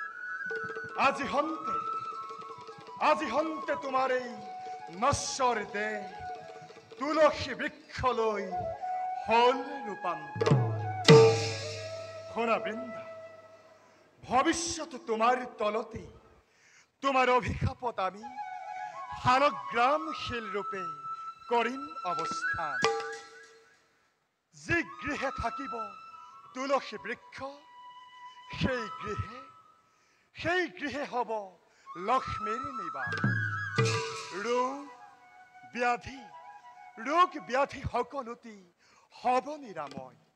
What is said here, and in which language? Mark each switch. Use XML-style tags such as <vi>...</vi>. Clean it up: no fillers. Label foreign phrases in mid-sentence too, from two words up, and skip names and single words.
<as>আজি হন্তে তোমার এই নশ্বর দেহ তুলসী বৃক্ষ লৈ হল রূপান্তর। শোনা বৃন্দা, ভবিষ্যৎ তোমার তলতে তোমার অভিশাপত আমি শালগ্রামশীল রূপে কৰিম অৱস্থান। যি গৃহে থাকিব তুলসী বৃক্ষ, সেই গৃহে হব লক্ষ্মীৰ নিবাস। ৰোগ ব্যাধি সকলোতে হব নিৰাময়।</as>